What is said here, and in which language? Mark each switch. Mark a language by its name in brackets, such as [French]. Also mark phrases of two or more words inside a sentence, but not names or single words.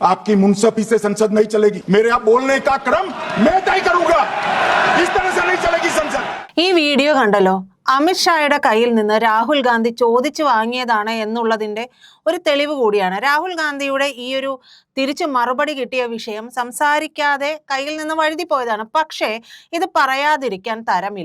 [Hindi] आपकी मुनसफी से संसद नहीं चलेगी। मेरे यहाँ बोलने का क्रम मैं तय करूंगा। इस तरह से नहीं चलेगी संसद। [Malayalam] ഈ വീഡിയോ കണ്ടല്ലോ, അമിത്ഷായുടെ കയ്യിൽ നിന്ന് രാഹുൽ ഗാന്ധി ചോദിച്ചു വാങ്ങിയതാണ് എന്നുള്ളതിന്റെ ഒരു തെളിവ് കൂടിയാണ്. രാഹുൽ ഗാന്ധിയുടെ ഈ ഒരു തിരിച്ചു മറുപടി കിട്ടിയ വിഷയം സംസാരിക്കാതെ കയ്യിൽ നിന്ന് വഴുതി പോയതാണ്. പക്ഷേ ഇത് പറയാതിരിക്കാൻ തരമില്ല.